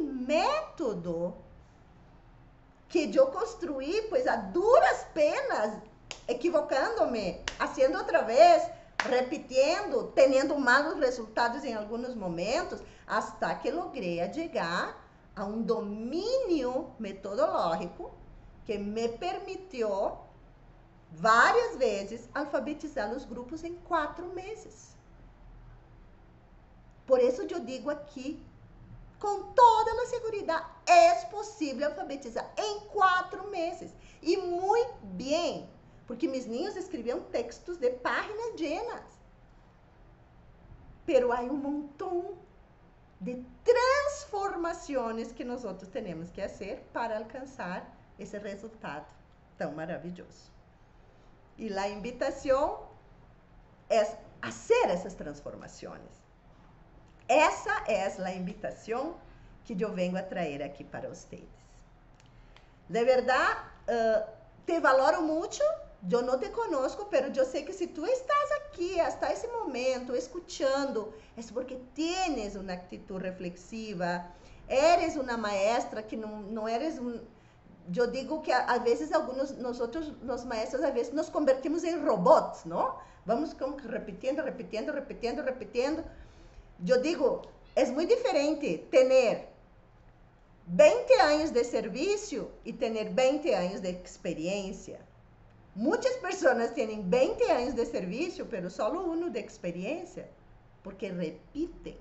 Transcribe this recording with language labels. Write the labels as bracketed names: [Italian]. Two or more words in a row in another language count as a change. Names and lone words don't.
[Spanish] método que yo construí, pues a duras penas, equivocándome, haciendo otra vez, repitiendo, teniendo malos resultados en algunos momentos, hasta que logré llegar a un dominio metodológico que me permitió varias veces alfabetizar los grupos en 4 meses. [Portuguese] Por isso eu digo aqui, com toda a segurança, é possível alfabetizar em 4 meses. E muito bem, porque meus ninhos escreviam textos de páginas llenas. Pero há montão de transformações que nós temos que fazer para alcançar esse resultado tão maravilhoso. E a invitação é fazer essas transformações. Essa é a invitação que eu venho a trazer aqui para vocês. De verdade, te valoro muito. Eu não te conozco, mas eu sei que se tu estás aqui hasta esse momento, escutando, é porque tienes uma atitude reflexiva, eres uma maestra que não eres um... Eu digo que às vezes nós maestros, às vezes nos convertimos em robots, não? Vamos repetindo. Eu digo, é muito diferente ter 20 anos de serviço e ter 20 anos de experiência. Muitas pessoas têm 20 anos de serviço, mas só 1 de experiência, porque repitem.